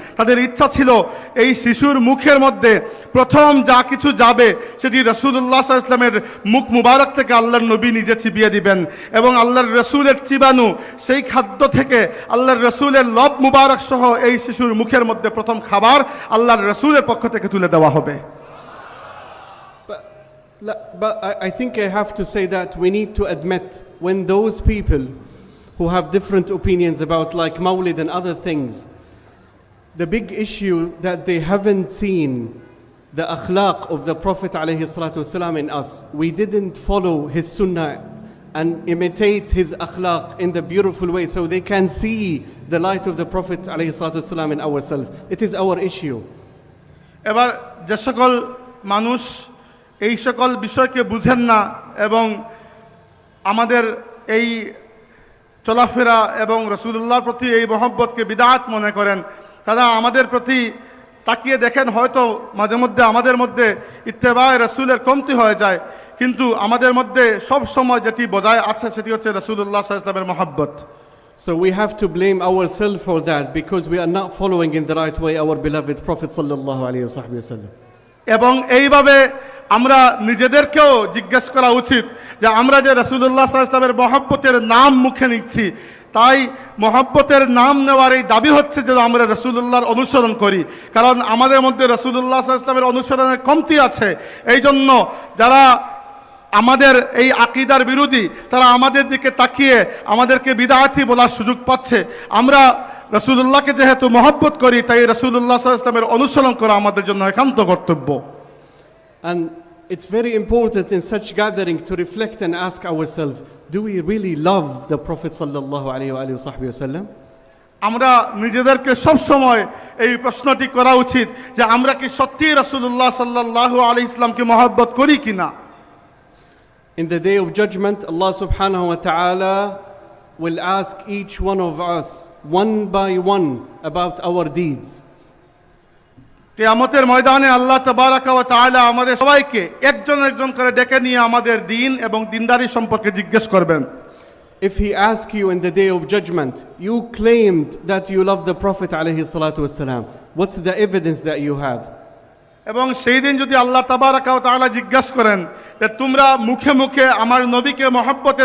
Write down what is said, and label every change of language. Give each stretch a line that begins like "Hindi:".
Bangla: তাদের ইচ্ছা ছিল এই শিশুর মুখের মধ্যে প্রথম যা কিছু যাবে সেটি রাসূলুল্লাহ সাল্লাল্লাহু আলাইহি ওয়াসাল্লামের মুখ মুবারক থেকে আল্লাহর নবী নিজে চিবিয়ে দিবেন, এবং আল্লাহর রাসূলের চিবানো সেই খাদ্য থেকে আল্লাহর রাসূলের লব মুবারক সহ এই শিশুর মুখের মধ্যে প্রথম খাবার আল্লাহর রাসূলের পক্ষ থেকে তুলে দেওয়া হবে।
English: But I think I have to say that we need to admit, when those people who have different opinions about like Mawlid and other things, the big issue that they haven't seen the akhlaq of the Prophet alayhi salatu wasalam in us. We didn't follow his sunnah and imitate his akhlaq in the beautiful way so they can see the light of the Prophet alayhi salatu wasalam in ourselves. It is our issue.
Bangla: এবার যে সকল মানুষ এই সকল বিষয়কে বুঝেন না এবং আমাদের এই চলাফেরা এবং রাসূলুল্লাহর প্রতি এই মহব্বতকে বিদআত মনে করেন, তারা আমাদের প্রতি তাকিয়ে দেখেন হয়তো মাঝে মধ্যে আমাদের মধ্যে ইত্তেবায়ে রাসূলের কমতি হয়ে যায়, কিন্তু আমাদের মধ্যে সব সময় যেটি বজায় আছে সেটি হচ্ছে রাসূলুল্লাহ সাল্লাল্লাহু আলাইহি ওয়াসাল্লামের মহব্বত।
English: So we have to blame ourselves for that, because we are not following in the right way our beloved Prophet sallallahu alaihi wasallam.
Bangla: এবং এইভাবে আমরা নিজেদেরকেও জিজ্ঞেস করা উচিত যে আমরা যে রাসূলুল্লাহ সাল্লাল্লাহু আলাইহি ওয়াসাল্লামের মহব্বতের নাম মুখে নিচ্ছি, তাই মহব্বতের নাম নেওয়ার এই দাবি হচ্ছে যে আমরা রাসূলুল্লাহর অনুসরণ করি, কারণ আমাদের মধ্যে রাসূলুল্লাহ সাল্লাল্লাহু আলাইহি ওয়াসাল্লামের অনুসরণের কমতি আছে। এই জন্য যারা আমাদের এই আকীদার বিরোধী, তারা আমাদের দিকে তাকিয়ে আমাদেরকে বিদআতি বলার সুযোগ পাচ্ছে। আমরা রাসূলুল্লাহকে যেহেতু মহব্বত করি, তাই রাসূলুল্লাহ সাল্লাল্লাহু আলাইহি ওয়াসাল্লামের অনুসরণ করা আমাদের জন্য একান্ত কর্তব্য।
English: And it's very important in such gathering to reflect and ask ourselves, do we really love the Prophet sallallahu alaihi wasallam?
Bangla: আমরা নিজেদেরকে সব সময় এই প্রশ্নটি করা উচিত যে আমরা কি সত্যি রাসূলুল্লাহ সাল্লাল্লাহু আলাইহি ওয়াসাল্লামকে মহব্বত করি কিনা।
English: In the day of judgment, Allah subhanahu wa ta'ala will ask each one of us one by one about our deeds.
Bangla: কিয়ামতের ময়দানে আল্লাহ তাবারাকা ওয়া তাআলা আমাদের সবাইকে একজন একজন করে ডেকে নিয়ে আমাদের দ্বীন এবং দ্বীনদারি সম্পর্কে জিজ্ঞেস করবেন।
English: If he asks you in the day of judgment, you claimed that you love the Prophet alayhi salatu wasalam, what's the evidence that you have?
Bangla: এবং সেই দিন যদি আল্লাহ তাবারাকা ওয়া তাআলা জিজ্ঞেস করেন যে তোমরা মুখে মুখে আমার নবীকে মহব্বতের